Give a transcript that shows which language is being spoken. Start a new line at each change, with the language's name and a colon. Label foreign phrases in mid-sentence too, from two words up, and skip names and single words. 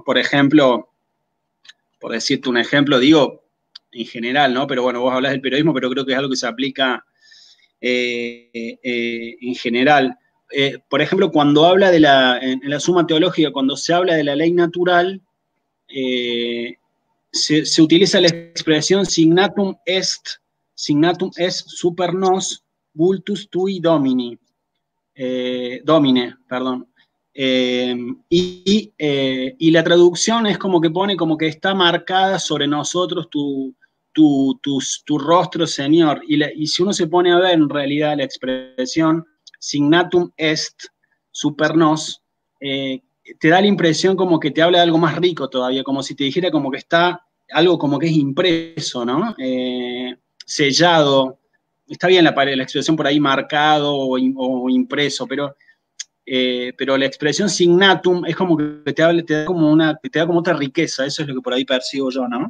Spanish: Por ejemplo, por decirte un ejemplo, digo en general, ¿no? Pero bueno, vos hablas del periodismo, pero creo que es algo que se aplica en general. Por ejemplo, cuando habla en la Suma Teológica, cuando se habla de la ley natural, eh, se utiliza la expresión
Latin: signatum est super nos vultus tui domini, domine,
Spanish: perdón. Y la traducción es como que pone como que está marcada sobre nosotros tu rostro, Señor. Y si uno se pone a ver en realidad la expresión
Latin: signatum est super nos,
Spanish: te da la impresión como que te habla de algo más rico todavía, como si te dijera como que está algo como que es impreso, ¿no? Sellado. Está bien la expresión por ahí marcado o impreso, pero la expresión signatum es como que te da como te da como otra riqueza, eso es lo que por ahí percibo yo, ¿no?